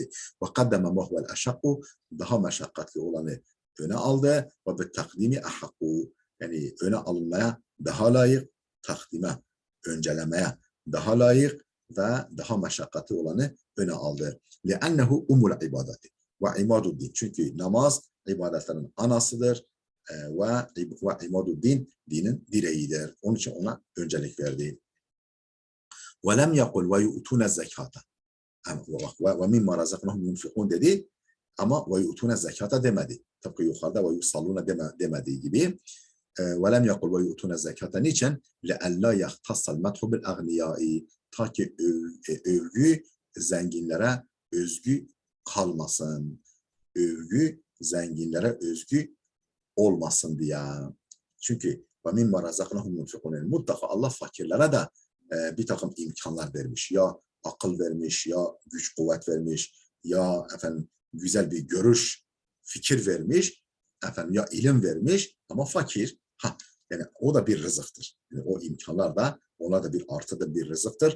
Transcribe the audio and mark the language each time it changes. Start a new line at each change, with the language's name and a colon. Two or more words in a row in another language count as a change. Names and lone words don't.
Arabic: وقدم ما هو الأشق
Turkish: daha meşakkatli olanı öne aldı
Arabic: وبالتقديم أحق
Turkish: yani öne alınmaya daha layık, takdime, öncelemeye daha layık ve daha meşakkatli olanı öne aldı.
Arabic: لِأَنَّهُ أم العبادة وعماد الدين.
Turkish: Çünkü namaz ibadetlerin anasıdır ve imaduddin dinin direğidir. Onun için ona öncelik verdi.
Arabic: وَلَمْ يَقُلْ وَيُؤْتُونَ الزَّكَاةَ وَمِمَّا رَزَقْنَهُمْ يُنْفِقُونَ
Turkish: dedi ama
Arabic: وَيُؤْتُونَ الزَّكَاةَ
Turkish: demedi. Tıpkı yukarıda وَيُصَلُّونَ demediği gibi
Arabic: وَلَمْ يَقُلْ وَيُؤْتُونَ الزَّكَاةَ
Turkish: niçin?
Arabic: لَأَلَّا يَخْتَصَّ الْمَدْحُ بِالْأَغْنِيَاءِ
Turkish: ta ki övgü zenginlere özgü kalmasın. Övgü zenginlere özgü olmasın diye. Çünkü
Arabic: وَمِمَّا رَزَقْنَهُمْ يُنْفِقُونَ
Turkish: mutlaka Allah fakirlere de bir takım imkanlar vermiş. Ya akıl vermiş, ya güç kuvvet vermiş, ya efendim güzel bir görüş, fikir vermiş, efendim ya ilim vermiş ama fakir. Yani o da bir rızıktır. Yani o imkanlar da ona da bir artıdır, bir rızıktır.